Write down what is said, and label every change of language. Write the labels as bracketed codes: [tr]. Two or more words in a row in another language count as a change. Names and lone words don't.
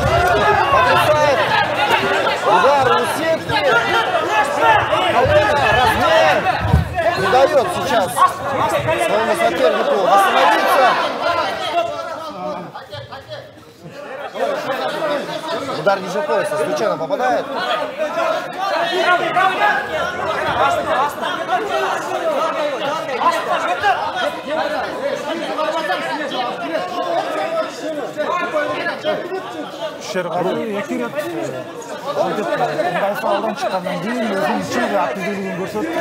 [ru] Потрясает. Удар у сетки. Колено, размер. Не дает сейчас своему сопернику восстановиться. Удар ниже пояса случайно попадает. [ky] Шергази 2 рет ыңгайсыз абалдан чыккандан кийин өзүнүн чын активдүүлүгүн көрсөттү.